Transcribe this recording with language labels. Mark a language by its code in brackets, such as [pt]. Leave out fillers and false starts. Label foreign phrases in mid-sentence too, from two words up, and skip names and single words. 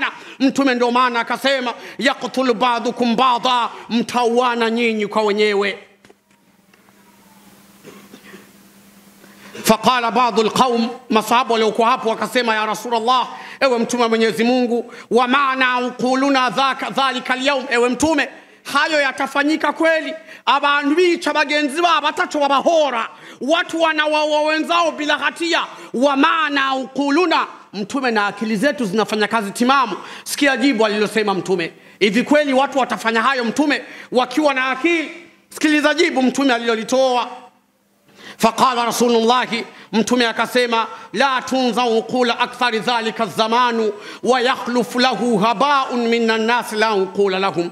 [sw] Mtume ndio maana akasema, [ar] يقتل بعضكم بعضا, [sw] mtauana nyinyi kwa wenyewe. [ar] فقال بعض القوم, [sw] masahabu waliokuwa hapo wakasema, [ar] يا رسول الله, [sw] ewe mtume wa Mwenyezi Mungu, [ar] ومعنا عقولنا ذلك اليوم, [sw] ewe mtume, hayo yatafanyika kweli? [rn] Abantu bica bagenzi babo batacho babahora, [sw] watu wanawaua wenzao bila hatia. [ar] ومعنا عقولنا, [sw] mtume, na akili zetu zinafanya kazi timamu. Sikia jibu alilosema mtume. Hivi kweli watu watafanya hayo mtume wakiwa na akili? Sikiliza jibu mtume alilolitoa. [ar] فقال رسول الله, [sw] mtume akasema, [ar] لا تنزع عقول أكثر ذلك الزمان ويخلف له هباء من الناس لا عقول لهم.